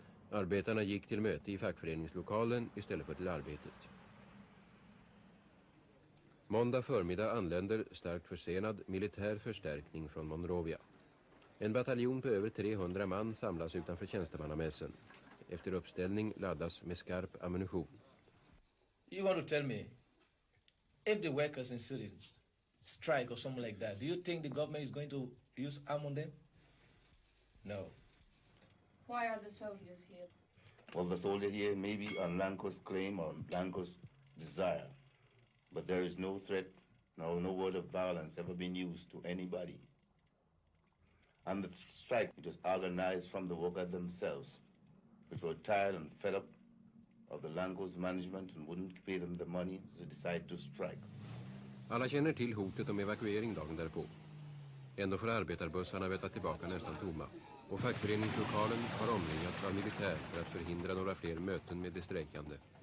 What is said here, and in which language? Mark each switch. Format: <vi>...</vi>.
<sv>Arbetarna gick till möte i fackföreningslokalen istället för till arbetet. Måndag förmiddag anländer starkt försenad militär förstärkning från Monrovia. En bataljon på över 300 man samlas utanför tjänstemannamässen. Efter uppställning laddas med skarp ammunition.</sv> <en>You want to tell me, if the workers in Sweden strike or something like that, do you think the government is going to use arm on them? No. Why are the soldiers here? Well, the soldiers here may be on Lanco's claim or Lanco's desire. But there is no threat, no word of violence ever been used to anybody. And the strike, it was organized from the workers themselves, which were tired and fed up of the Lanco's management and wouldn't pay them the money, so they decided to strike.</en> <sv>Alla känner till hotet om evakuering dagen därpå. Ändå får arbetarbussarna veta tillbaka nästan tomma. Och fackföreningslokalen har omringats av militär för att förhindra några fler möten med de strejkande.</sv>